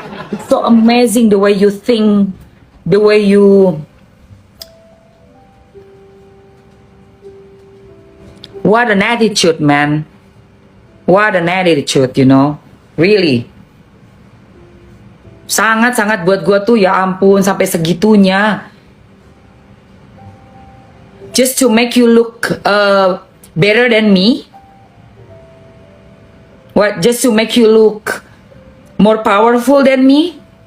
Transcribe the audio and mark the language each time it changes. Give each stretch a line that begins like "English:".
English: It's so amazing the way you think, the way you, what an attitude, man. What an attitude, you know, really.
Indonesian: Sangat-sangat buat gue tuh ya ampun sampai segitunya.
English: Just to make you look better than me. What? Just to make you look more powerful than me.